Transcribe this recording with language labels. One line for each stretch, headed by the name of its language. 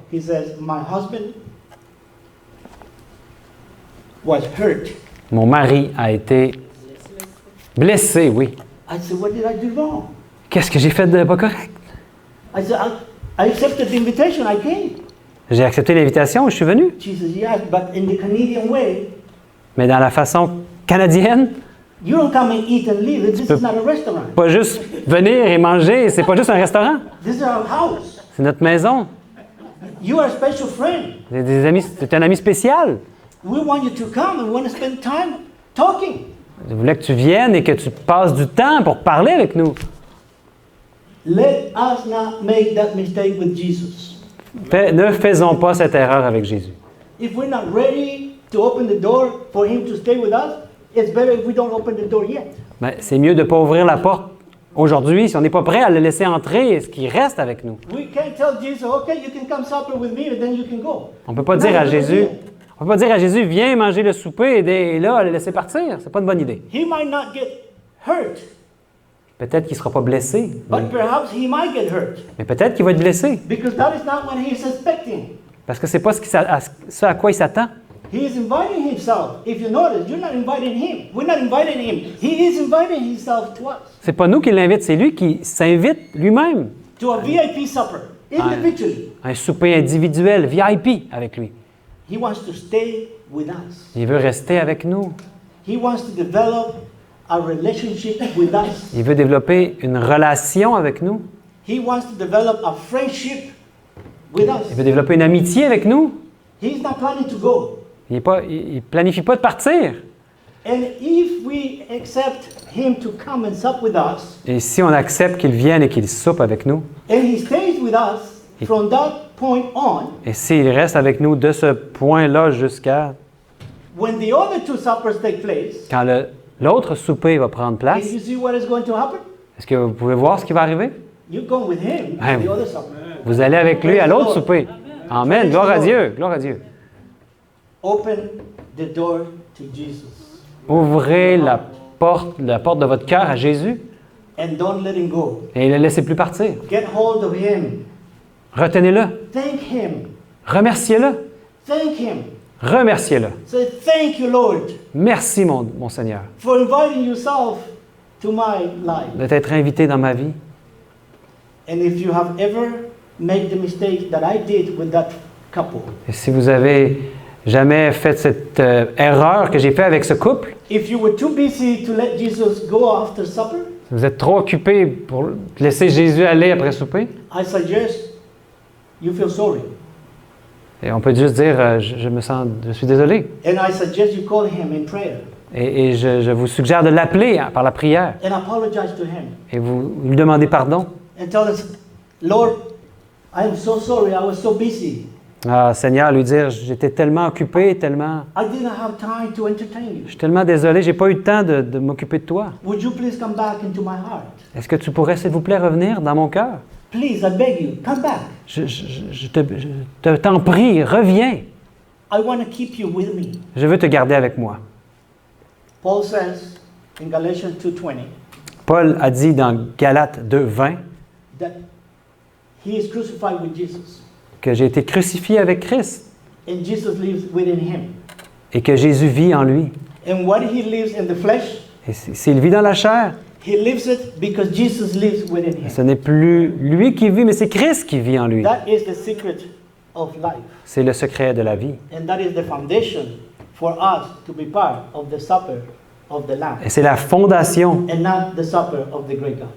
English: he says, my husband was hurt.
French: mon mari a été blessé, oui.
English: I said, what did I do wrong?
French: Qu'est-ce que j'ai fait de pas correct?
English: I said, I accepted the invitation, I came.
French: J'ai accepté l'invitation et je suis venu.
English: She says, yes, but in the Canadian way,
French: Mais dans la façon canadienne,
English: you don't come and eat and leave. This is not a restaurant.
French: pas juste venir et manger, c'est pas juste un restaurant.
English: This is our house.
French: C'est notre maison.
English: You are a special friend.
French: C'est des amis, c'est un ami spécial.
English: We want you to come and we want to spend time talking.
French: Je voulais que tu viennes et que tu passes du temps pour parler avec nous.
English: Let us not make that mistake with Jesus.
French: Ne faisons pas cette erreur avec Jésus.
English: If we're not ready to open the door for him to stay with us, it's better if we don't open the door yet.
French: Ben, c'est mieux de ne pas ouvrir la porte aujourd'hui si on n'est pas prêt à le laisser entrer et ce qui reste avec nous.
English: We can't tell Jesus, okay, you can come supper with me and then you can go.
French: On ne peut pas dire à Jésus, viens manger le souper et là, le laisser partir. C'est pas une bonne idée.
English: He might not get hurt,
French: Peut-être qu'il ne sera pas blessé,
English: but perhaps he might get hurt
French: mais peut-être qu'il va être blessé
English: because that is not what he is expecting.
French: parce que ce n'est pas ce à quoi il s'attend.
English: He is inviting himself. If you notice, you're not inviting him. We're not inviting him. He is inviting himself to us.
French: C'est pas nous qui l'invite, c'est lui qui s'invite lui-même.
English: To a VIP supper, individually.
French: Un souper individuel, VIP avec lui.
English: He wants to stay with us.
French: Il veut rester avec nous.
English: He wants to develop a relationship with us.
French: Il veut développer une relation avec nous.
English: He wants to develop a friendship with us.
French: Il veut développer une amitié avec nous.
English: He's not planning to go.
French: Il ne planifie pas de partir.
English: And if we accept him to come and sup with us,
French: Et si on accepte qu'il vienne et qu'il soupe avec nous,
English: and he stays with us from that point on,
French: et s'il reste avec nous de ce point-là jusqu'à
English: when the other 2 suppers take place,
French: quand l'autre souper va prendre
English: can
French: place,
English: you see what is going to happen?
French: est-ce que vous pouvez voir ce qui va arriver?
English: You're going with him Amen. to the other supper.
French: Vous allez avec lui à l'autre souper. Amen. Gloire à Dieu. Gloire à Dieu.
English: Open the door to Jesus
French: Ouvrez la porte de votre cœur à Jésus
English: and don't let him go.
French: et ne le laissez plus partir.
English: Get hold of him.
French: Retenez-le.
English: Thank him.
French: Remerciez-le.
English: Thank him.
French: Remerciez-le.
English: Say, thank you, Lord,
French: Merci, mon Seigneur,
English: for inviting yourself to my life.
French: de t'être invité dans ma vie.
English: And if you have ever made the mistake that I did with that couple,
French: Et si vous avez jamais fait cette erreur que j'ai fait avec ce couple,
English: if you were too busy to let Jesus go after supper,
French: si vous êtes trop occupé pour laisser Jésus aller après souper,
English: I suggest you feel sorry.
French: et on peut juste dire je suis désolé.
English: And I suggest you call him in prayer.
French: Et je vous suggère de l'appeler par la prière.
English: and apologize to him.
French: Et vous lui demandez pardon.
English: And tell us, Lord, I am so sorry, I was so busy.
French: Ah, Seigneur, lui dire, j'étais tellement occupé, tellement...
English: I didn't have time to entertain you.
French: Je suis tellement désolé, j'ai pas eu le temps de m'occuper de toi.
English: Would you please come back into my heart?
French: Est-ce que tu pourrais, s'il vous plaît, revenir dans mon cœur?
English: Please, I beg you, come back.
French: Je t'en prie, reviens.
English: I want to keep you with me.
French: Je veux te garder avec moi.
English: Paul says in Galatians 2:20
French: Paul a dit dans Galates 2:20
English: that he is crucified with Jesus,
French: que j'ai été crucifié avec Christ
English: and Jesus lives within him.
French: et que Jésus vit en lui.
English: And what he lives in the flesh,
French: Et s'il vit dans la chair,
English: he lives it because Jesus lives within him.
French: ce n'est plus lui qui vit, mais c'est Christ qui vit en lui.
English: That is the secret of life.
French: C'est le secret de la vie.
English: And that is the foundation for us to be part of the supper of the Lamb
French: Et c'est la fondation
English: and not the supper of the great God.